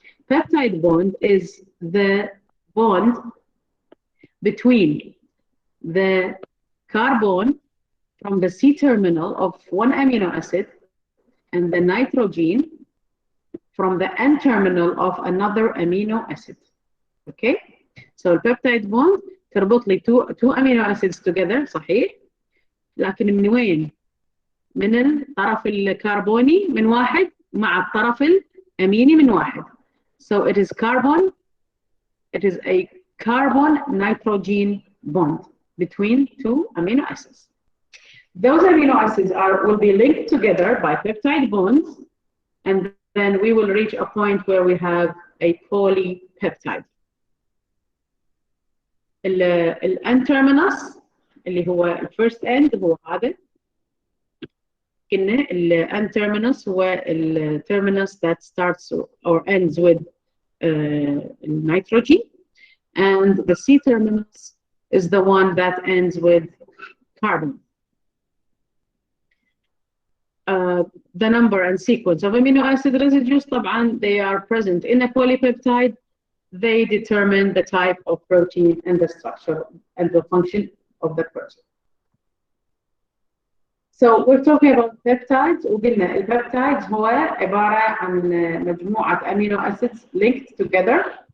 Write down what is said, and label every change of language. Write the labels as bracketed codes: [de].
[en] Peptide bond is the bond between the carbon from the C terminal of one amino acid and the nitrogen from the N terminal of another amino acid. Okay? So the peptide bond [ar] تربط لي [en] two amino acids together, [ar] صحيح؟ لكن من وين؟ من الطرف الكربوني من واحد مع الطرف الأميني من واحد. [en] So it is a carbon-nitrogen bond between two amino acids. Those amino acids will be linked together by peptide bonds, and then we will reach a point where we have a polypeptide. [ar] N terminus اللي هو الفيرست end هو هذا. قلنا [en] N terminus هو terminus that starts or ends with nitrogen, and the C terminus is the one that ends with carbon. The number and sequence of amino acid residues, [ar] طبعا, [en] they are present in a polypeptide. They determine the type of protein and the structure and the function of the protein. So we're talking about peptides. [ar] وقلنا البيبتايدز هو عبارة عن مجموعة [en] amino acids linked together.